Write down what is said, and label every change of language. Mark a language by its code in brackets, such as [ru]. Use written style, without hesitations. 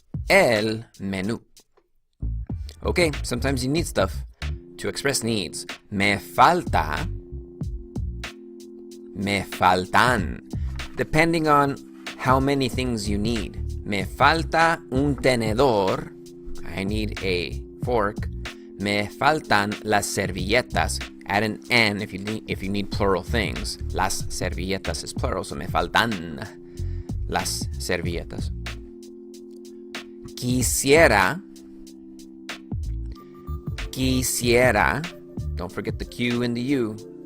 [es] El menú. [en] Okay, sometimes you need stuff to express needs. [es] Me falta. Me faltan. [en] Depending on how many things you need. [es] Me falta un tenedor. [en] I need a fork. [es] Me faltan las servilletas. [en] Add an N if you need plural things. [es] Las servilletas [en] is plural, so [es] me faltan las servilletas. Quisiera. Quisiera. [en] Don't forget the Q and the U.